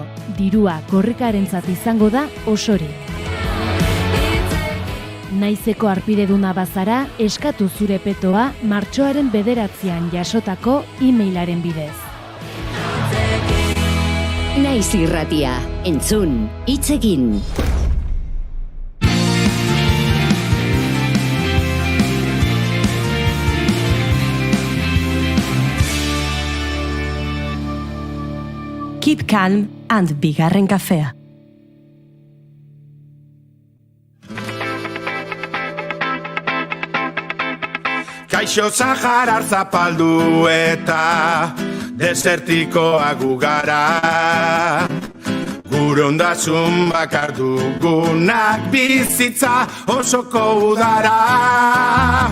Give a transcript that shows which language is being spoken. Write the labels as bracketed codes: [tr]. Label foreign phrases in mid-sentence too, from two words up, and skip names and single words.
[eu] Dirua korrikarentzat izango da osorik. Naizeko arpideduna bazara, eskatu zure petoa martxoaren 9 jasotako e-mailaren bidez. Naiz irratia, entzun, hitz egin. [en] Keep calm and [eu] bigarren kafea. Kaixo Saharar zapaldu eta desertikoa gu gara. Gure ondasun bakar dugunak bizitza osoko udara.